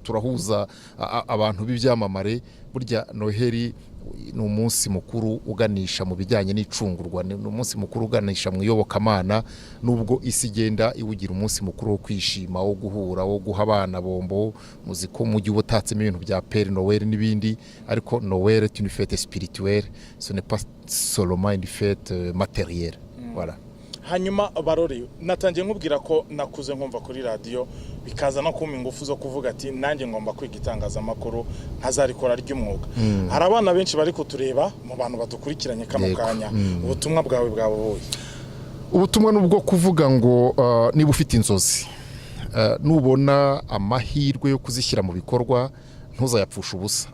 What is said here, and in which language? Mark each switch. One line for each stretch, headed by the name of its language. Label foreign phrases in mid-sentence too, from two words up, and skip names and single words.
Kinyarwanda: turahuza abantu b'ibyamamare, burya Noheli ni umunsi mukuru uganisha mu bijyanye n'icungurwa, ni umunsi mukuru uganisha mu iyobokamana, nubwo isi igenda iwugira umunsi mukuru wo kwishima, wo guhura, wo guha abana bombo, muziko mu gihe utatsemo ibintu bya Père Noël n'ibindi, ariko
French: Noël est une fête spirituelle, ce n'est pas seulement une fête matérielle. Voilà.
Kinyarwanda: Hanyuma Barore, natangiye nkubwira ko nakuze nkumva kuri radio, bikaza no kuma ingufu zo kuvuga ati nanjye ngomba kwiga itangazamakuru nkazarikora ry'umwuga. Hari abana benshi bari kutureba mu bantu badukurikiranye kano kanya, ubutumwa bwawe bwaboboye. Ubutumwa nubwo kuvuga ngo niba ufite inzozi, nubona amahirwe yo kuzishyira mu bikorwa, ntuzayapfusha ubusa.